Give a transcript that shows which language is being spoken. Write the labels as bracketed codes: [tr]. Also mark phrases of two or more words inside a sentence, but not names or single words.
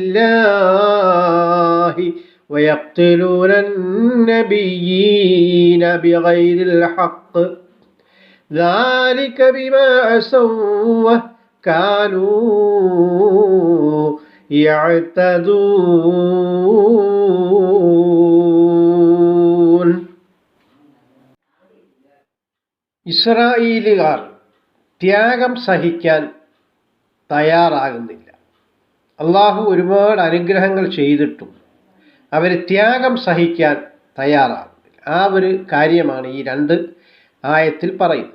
[ar] الله ويقتلون النبيين بغير الحق ذلك بما عصوا وكانوا يعتدون. [ml] ഇസ്രായേലുകാർ ത്യാഗം സഹിക്കാൻ തയ്യാറാകുന്നില്ല. അള്ളാഹു ഒരുപാട് അനുഗ്രഹങ്ങൾ ചെയ്തിട്ടും അവർ ത്യാഗം സഹിക്കാൻ തയ്യാറാകുന്നില്ല. ആ ഒരു കാര്യമാണ് ഈ 2 ആയത്തിൽ പറയുന്നത്.